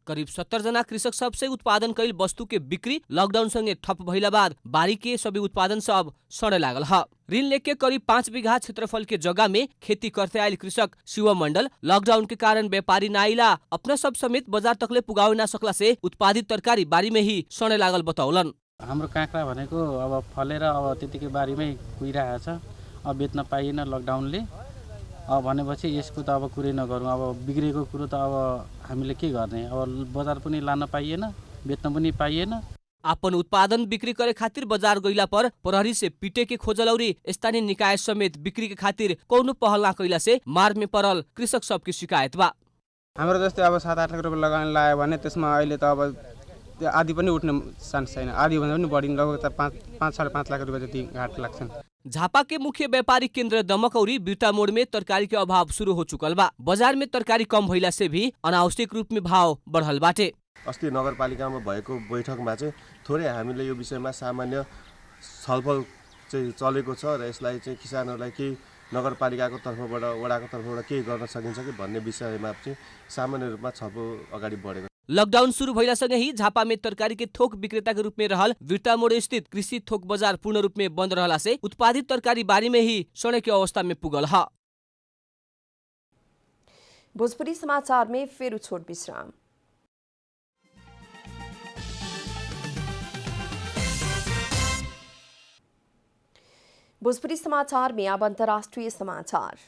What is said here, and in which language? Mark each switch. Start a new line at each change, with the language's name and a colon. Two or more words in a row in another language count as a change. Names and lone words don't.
Bhojpuri: करीब 70 जना कृषक सबसे उत्पादन कईल वस्तु के बिक्री लॉकडाउन संगे ठप भइला बाद बारी के सभी उत्पादन सब सड़े लागल है। ऋण लेके करीब 5 बीघा क्षेत्रफल के जगह में खेती करते आयल कृषक शिव मंडल लॉकडाउन के कारण व्यापारी ना आइला अपना सब समेत बाजार तकले पुगावे ना सकला से उत्पादित तरकारी बारी में ही सड़े लागल बताउलन।
Nepali: हाम्रो काँक्रा भनेको अब फलेर अब त्यतिकै बारीमै कुहिरहेको छ, अब बेच्न पाइएन लकडाउनले। अब भनेपछि यसको त अब कुरै नगरौँ, अब बिग्रेको कुरो त अब हामीले के गर्ने, अब बजार पनि लान पाइएन, बेच्न पनि पाइएन।
Bhojpuri: अपन उत्पादन बिक्री करे खातिर बाजार गइला पर प्रहरी से पीटे के खोजलौरी स्थानीय निकाय समेत बिक्री के खातिर कौनो पहल ना कैला से मार में पड़ल कृषक सबकी शिकायत बा।
Nepali: हाम्रो जस्तै अब 7-8 लाख रुपैयाँ लगानी लायो भने त्यसमा अहिले त अब आधी पनि उठ्ने चान्स छैन, आधी भन्दा पनि बढी लगभग 5-5.5 लाख रुपैयाँ जति घाट लाग्छन्।
Bhojpuri: झापा के मुख्य व्यापारिक केंद्र दमकौरी बिरता मोड़ में तरकारी के अभाव शुरू हो चुकल बा। बाजार में तरकारी कम भइला से भी अनावश्यक रूप में भाव बढ़ल बाटे।
Nepali: अस्ति नगरपालिकामा भएको बैठकमा चाहिँ थोरै हामीले यो विषयमा सामान्य छलफल चाहिँ चलेको छ र यसलाई चाहिँ किसानहरूलाई केही नगरपालिकाको तर्फबाट वडाको तर्फबाट के गर्न सकिन्छ कि भन्ने विषयमा चाहिँ सामान्य रूपमा छलफल अगाडि बढेको।
Bhojpuri: लॉकडाउन शुरू भइला सँगै ही झापा में तरकारी के थोक विक्रेता के रूप में रहल बिरता मोड़ स्थित कृषि थोक बाजार पूर्ण रूप में बंद रहला से उत्पादित तरकारी बारी में ही सड़े के अवस्था में पुगल है। भोजपुरी समाचार में फिर छोट विश्राम। भोजपुरी समाचार में अब अंतर्राष्ट्रीय समाचार।